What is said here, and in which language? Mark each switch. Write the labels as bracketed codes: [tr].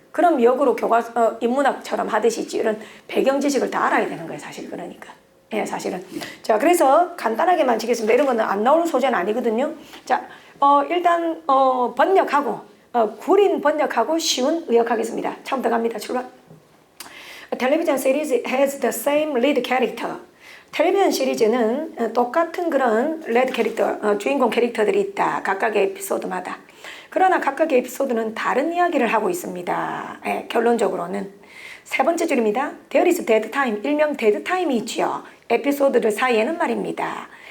[ko] 그럼 역으로 인문학처럼 하듯이 이런 배경 지식을 다 알아야 되는 거예요. 사실 그러니까. 예, 사실은. 자, 그래서 간단하게만 치겠습니다. 이런 거는 안 나오는 소재는 아니거든요. 자, 일단 번역하고 구린 번역하고 쉬운 의역하겠습니다. 처음부터 갑니다. 출발. [en] Television series has the same lead character. [ko] 텔레비전 시리즈는 똑같은 그런 레드 캐릭터, 주인공 캐릭터들이 있다. 각각의 에피소드마다. 그러나 각각의 에피소드는 다른 이야기를 하고 있습니다. 예, 결론적으로는. 세 번째 줄입니다. There is dead time. 일명 dead time이 있지요. 에피소드들 사이에는 말입니다.